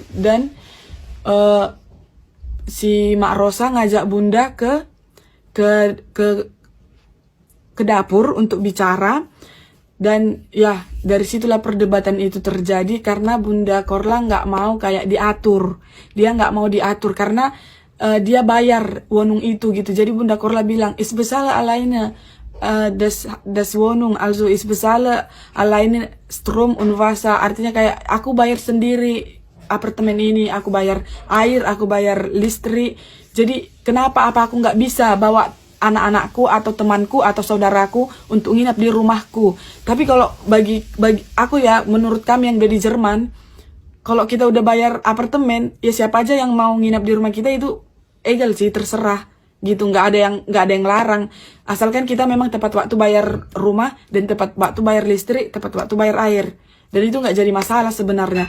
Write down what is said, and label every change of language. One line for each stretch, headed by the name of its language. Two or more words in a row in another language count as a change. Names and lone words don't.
Indonesian: Dan si Mak Rosa ngajak Bunda ke dapur untuk bicara. Dan ya dari situlah perdebatan itu terjadi karena Bunda Korla nggak mau kayak diatur. Dia nggak mau diatur karena dia bayar wonung itu gitu. Jadi Bunda Korla bilang
German: is bezahle alleine das Wohnung, also is bezahle alleine Strom und Wasser.
Indonesian: Artinya kayak aku bayar sendiri apartemen ini, aku bayar air, aku bayar listrik. Jadi kenapa aku nggak bisa bawa anak-anakku atau temanku atau saudaraku untuk nginap di rumahku. Tapi kalau bagi aku ya, menurut kami yang dari Jerman, kalau kita udah bayar apartemen, ya siapa aja yang mau nginap di rumah kita itu egal sih, terserah gitu, nggak ada yang larang, asalkan kita memang tepat waktu bayar rumah dan tepat waktu bayar listrik, tepat waktu bayar air, dan itu nggak jadi masalah sebenarnya.